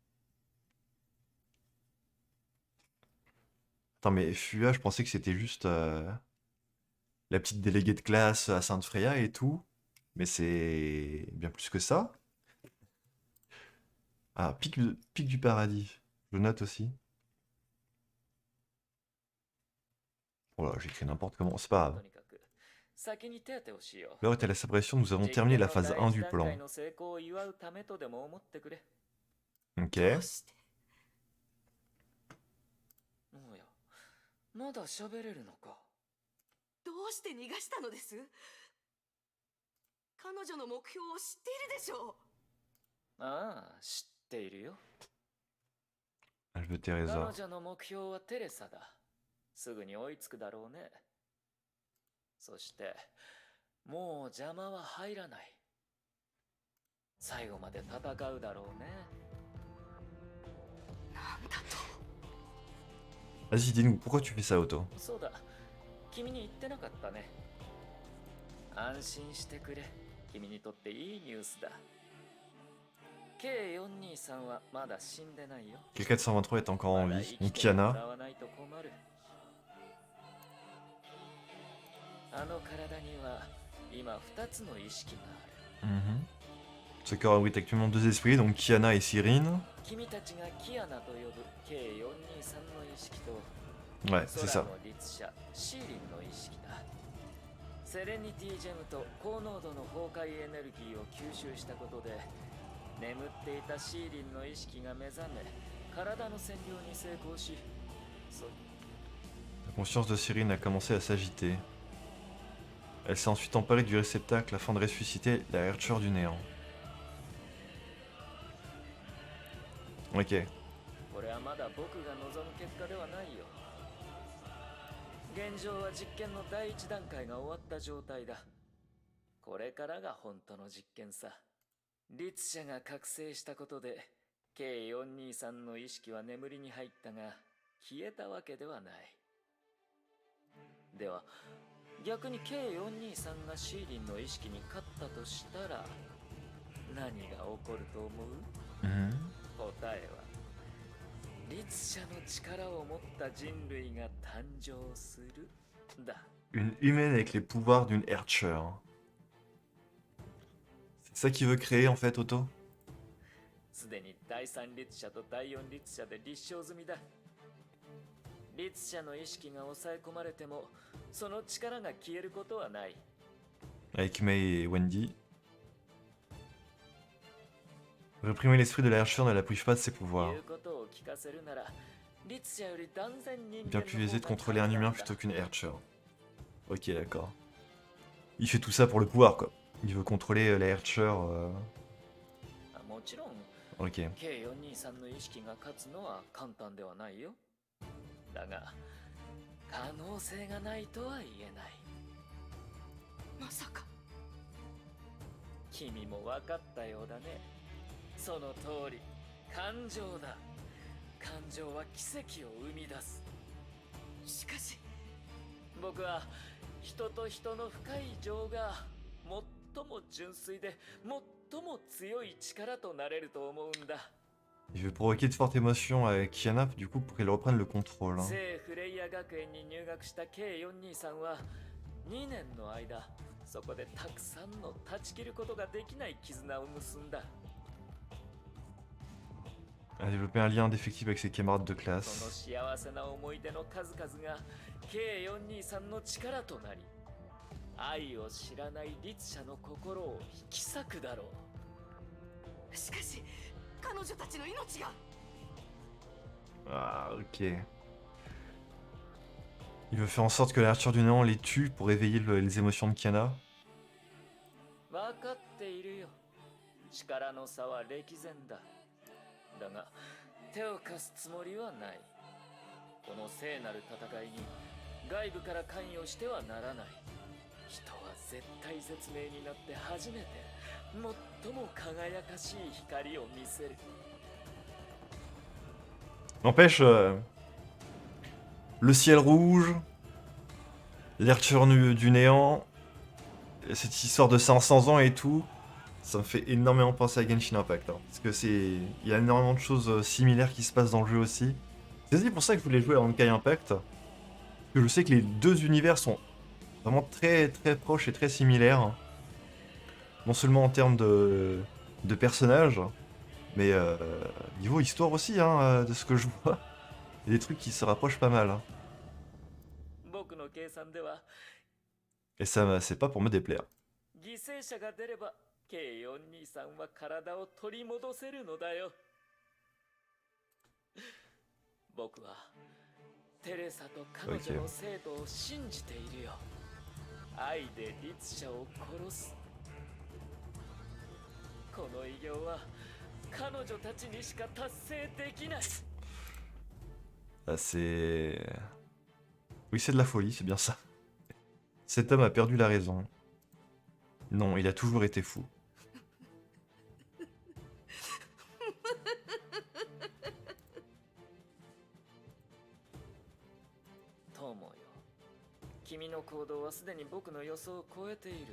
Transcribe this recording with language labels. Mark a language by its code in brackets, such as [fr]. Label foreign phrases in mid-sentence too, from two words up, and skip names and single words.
[fr] Attends, mais Fua, je pensais que c'était juste la petite déléguée de classe à Sainte-Freya et tout. Mais c'est bien plus que ça. Ah, pic du paradis. Je note aussi. Oh là, j'écris n'importe comment, c'est pas [ja] と [fr] grave. [ja] にかく先に手当てをしよう。 [fr] L'heure est à la célébration, nous avons [ja] 実 [fr] terminé [ja] 験 [fr] la [ja] の [fr] phase [ja] 第 1 一 [fr] du [ja] 段階 [fr] plan. [ja] の成功を祝うためとでも思ってくれ。 [fr] Ok. [ja] どうして？おや、まだ喋れるのか。どうして逃がしたのです？彼女の目標を知っているでしょう。ああ、知っているよ。 [fr] Elle veut [ja] 彼 [fr] Teresa. [ja] 女の目標はテレサだ。すぐに追いつくだろうね。そして、もう邪魔は入らない。最後まで戦うだろうね。なんだと。 [fr] Vas-y, dis-nous, pourquoi tu fais ça, Otto? [ja] そうだ、君に言ってなかったね。安心してくれ。君にとっていいニュースだ。K423 はまだ死んでないよ。 [fr] K423 est encore en [ja] まだ [fr] vie. [ja] 生 [fr] Donc [ja] きても [fr] Kiana. [ja] らわないと困る。あの体には今2つの意識がある。 Mhm. [fr] Ce corps abrite actuellement deux esprits, donc Kiana et Cyrine. [ja] 君たちがキアナと呼ぶ K423 の意識と [fr] Ouais, c'est [ja] 空 [fr] ça. [ja] の律者シーリンの意識だ。セレニティジェムと高濃度の崩壊エネルギーを吸収したことで眠っていたシーリンの意識が目覚め体の占領に成功し、そ [fr] La conscience de Cyrine a commencé à s'agiter. Elle s'est ensuite emparée du réceptacle afin de ressusciter la Archer du néant. Ok. [ja] これはまだ僕が望む結果ではないよ。現状は実験の第一段階が終わった状態だ。これからが本当の実験さ。律者が覚醒したことで K423 の意識は眠りに入ったが、 消えたわけではない。では逆に K423 がシーリンの意識に勝ったとしたら何が起こると思う？答えは律者の力を持った人類が誕生するだ。 [fr] Une humaine avec les pouvoirs d'une Herrscher. C'est ça qu'il veut créer en fait, Otto? [ja] すでに第3律者と第4律者で立証済みだ。律者の意識が抑え込まれてもその力が消えることはない。 [fr] Avec Mei et Wendy. Réprimer l'esprit de la Herrscher ne la prive pas de ses pouvoirs. [ja] 言うことを聞かせるなら律者より断然人間 [fr] Bien [ja] の [fr] plus aisé de [ja] 方が [fr] contrôler un [ja] 簡単 [fr] humain [ja] だ。 [fr] plutôt qu'une Herrscher. Ok, d'accord. Il fait tout ça pour le pouvoir, quoi. Il veut contrôler la Herrscher. [ja] もちろん [fr] Ok. [ja] K423 の意識が勝つのは簡単ではないよ。だが可能性がないとは言えない。まさか。君も分かったようだね。その通り、感情だ。感情は奇跡を生み出す。しかし僕は人と人の深い情が最も純粋で最も強い力となれると思うんだ。 [fr] Il veut provoquer de fortes émotions avec Kiana, du coup, pour qu'elle reprenne le contrôle. Hein. [ja] 聖フレイヤ学園に入学した K423 は2年の間そこでたくさんの断ち切ることができない絆を結んだ。 [fr] Elle a développé un lien indéfectible avec ses camarades de [ja] その [fr] classe. [ja] 幸せな思い出の数々が K423 の力となり愛を知らない律者の心を引き裂くだろう。しかし彼女たちの命が。 [fr] Ah, ok. Il veut faire en sorte que la Herrscher du néant les tue pour réveiller les émotions de Kiana. [ja] 分かっているよ。力の差は歴然だ。だが手を貸すつもりはない。この聖なる戦いに外部から関与してはならない。人は絶体絶命になって初めて最も輝かしい光を見せる。 [fr] N'empêche, le ciel rouge, l'Herrscher du néant, cette histoire de 500 ans et tout, ça me fait énormément penser à Genshin Impact. Hein, parce que il y a énormément de choses similaires qui se passent dans le jeu aussi. C'est aussi pour ça que je voulais jouer à Honkai Impact. Parce que je sais que les deux univers sont vraiment très très proches et très similaires. Non seulement en termes de personnages, mais niveau histoire aussi, hein, de ce que je vois. Il y a des trucs qui se rapprochent pas mal. Hein. [ja] 僕の計算では [fr] Et ça, c'est pas pour me déplaire. [ja] 犠牲者が出れば K423 は体を取り戻せるのだよ。僕はテレサと彼女の生徒を信じているよ。愛で律者を殺す。この偉業は彼女たちにしか達成できない。 [fr] Ah, c'est... Oui, c'est de la folie, c'est bien ça. Cet homme a perdu la raison. Non, il a toujours été fou. [ja] 友よ、君の行動はすでに僕の予想を超えている。